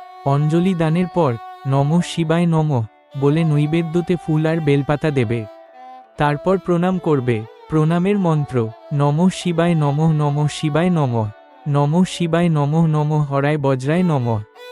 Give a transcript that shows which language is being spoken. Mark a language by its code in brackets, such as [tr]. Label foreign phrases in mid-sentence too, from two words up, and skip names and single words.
[bn] অঞ্জলি দানের পর [sa] নমঃ শিবায় নমঃ [bn] বলে নৈবেদ্যতে ফুল আর বেলপাতা দেবে। তারপর প্রণাম করবে। প্রণামের মন্ত্র [sa] নমঃ শিবায় নমঃ, নমঃ শিবায় নমঃ, নমঃ শিবায় নমঃ, নমঃ হরায় বজ্রায় নমঃ।